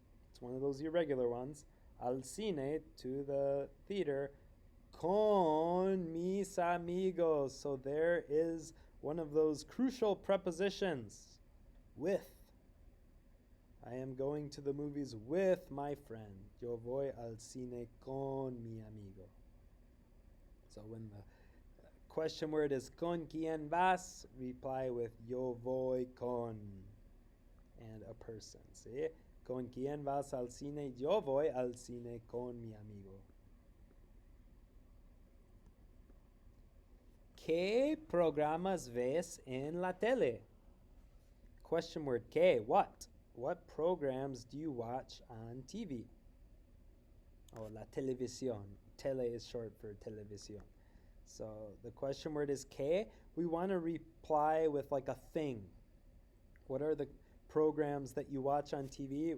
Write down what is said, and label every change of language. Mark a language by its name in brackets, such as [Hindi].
[English] It's one of those irregular ones. [Spanish] Al cine, [English] to the theater. [Spanish] Con mis amigos. [English] So there is one of those crucial prepositions. With. I am going to the movies with my friend. [Spanish] Yo voy al cine con mi amigo. [English] So when the question word is [Spanish] con quien vas, [English] reply with [Spanish] yo voy con [English] and a person. [Spanish] ¿Sí? Con quien vas al cine? Yo voy al cine con mi amigo. ¿Qué programas ves en la tele? [English] Question word ¿qué? What? What programs do you watch on TV? [Spanish] Oh, la televisión. [English] Tele is short for televisión. So the question word is ¿qué? We want to reply with like a thing. What are the programs that you watch on TV?